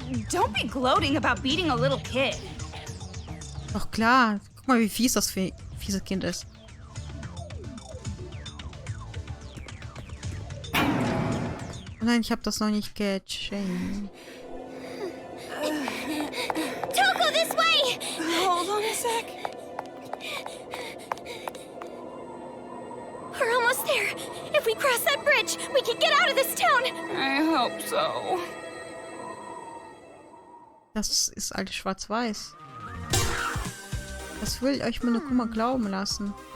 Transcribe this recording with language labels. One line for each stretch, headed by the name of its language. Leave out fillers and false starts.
English: Don't be gloating about beating a little kid.
German: Doch klar. Guck mal, wie fies das fiese Kind ist. Nein, ich habe das noch nicht gecheckt.
English: Toko, this way! Hold on a sec. We're almost there. If we cross that bridge, we can get out of this town. I hope so.
German: Das ist alles schwarz-weiß. Das will euch Monokuma glauben lassen.